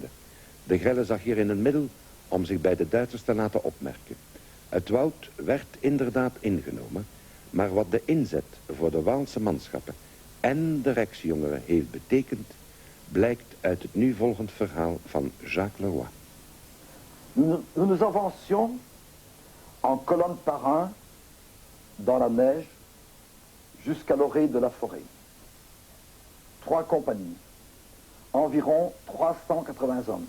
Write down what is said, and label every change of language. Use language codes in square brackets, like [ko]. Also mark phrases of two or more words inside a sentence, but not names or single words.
[nl] De Grelle zag hierin een middel om zich bij de Duitsers te laten opmerken. Het woud werd inderdaad ingenomen, maar wat de inzet voor de Waalse manschappen en de Rijksjongeren heeft betekend, blijkt uit het nu volgend verhaal van Jacques Leroy. [fr] Nous nous avancions en colonne par un dans la neige jusqu'à l'orée de la forêt. 3 compagnies, environ 380 hommes.